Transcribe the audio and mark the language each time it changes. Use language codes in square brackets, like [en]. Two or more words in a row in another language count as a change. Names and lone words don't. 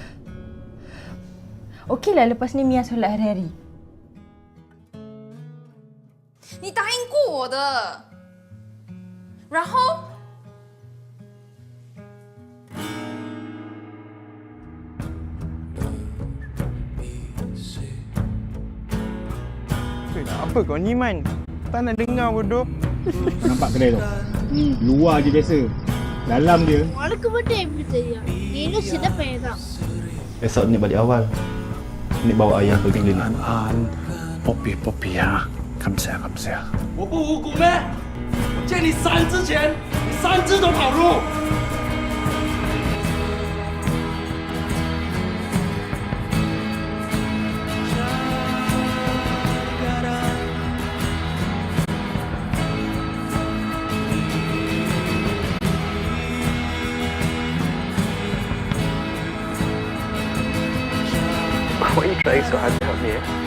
[ms] Okeylah lepas ni Mia solat hari-hari. [zh] 你答应过我的，然后 [ms] Apa kau ni Man? Tak nak dengar bodoh. Nampak kedai tu? Luar je biasa. Dalam dia. [ta] உனக்கு மட்டும் எப்படி தெரியும் நீனும் சின்ன பையன் தான் [ms] Esok Nik balik awal. Nik bawa ayah pergi klinik. [en] Poppy 啊 ，Come here。 [zh] 我不无辜咩？我见你3之前，你3只都跑路。 [en] Why are you trying so hard to help me?